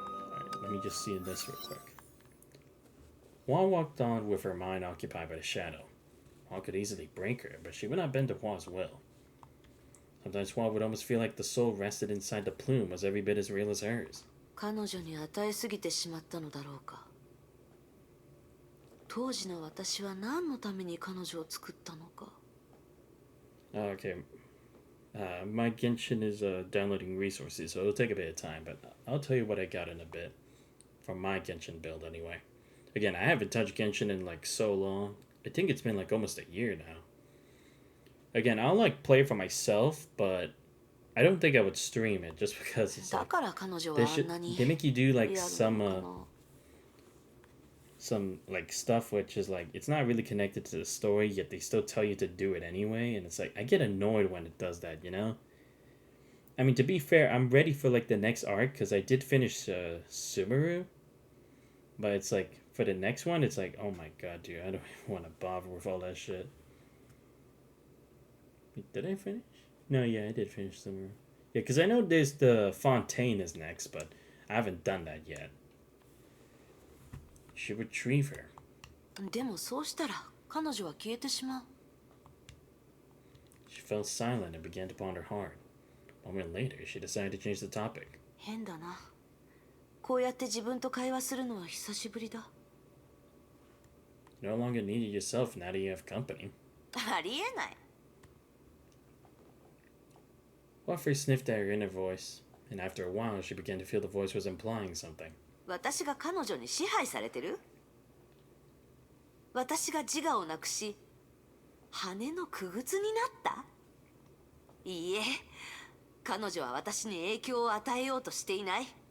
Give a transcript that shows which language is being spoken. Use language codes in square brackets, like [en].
[en] Alright, let me just see this real quick. Hua walked on with her mind occupied by the shadow. Hua could easily break her, but she would not bend to Hua's will. Sometimes Hua would almost feel like the soul rested inside the plume was every bit as real as hers. [ja] 彼女に与えすぎてしまったのだろうか。当時の私は何のために彼女を作ったのか。 [en] Okay. My Genshin is downloading resources, so it'll take a bit of time, but I'll tell you what I got in a bit. From my Genshin build, anyway. Again, I haven't touched Genshin in like so long. I think it's been like almost a year now. Again, I'll like play for myself, but I don't think I would stream it just because it's like they make you do like some like stuff which is like it's not really connected to the story, yet they still tell you to do it anyway, and it's like I get annoyed when it does that, you know? I mean, to be fair, I'm ready for like the next arc because I did finish Sumeru, but it's like for the next one, it's like, oh my god, dude, I don't even want to bother with all that shit. Wait, did I finish? No, yeah, I did finish Sumeru. Yeah, because I know there's the Fontaine is next, but I haven't done that yet. You should retrieve her. [ja] でもそうしたら彼女は消えてしまう。 [en] She fell silent and began to ponder hard. A moment later, she decided to change the topic. [ja] 変だな。こうやって自分と会話するのは久しぶりだ。 [en] No longer needed yourself now that you have company. [ja] ありえない。 [en] Waffer sniffed at her inner voice, and after a while, she began to feel the voice was implying something. [ja] 私が彼女に支配されてる？私が自我をなくし、羽の傀儡になった？いいえ、彼女は私に影響を与えようとしていない。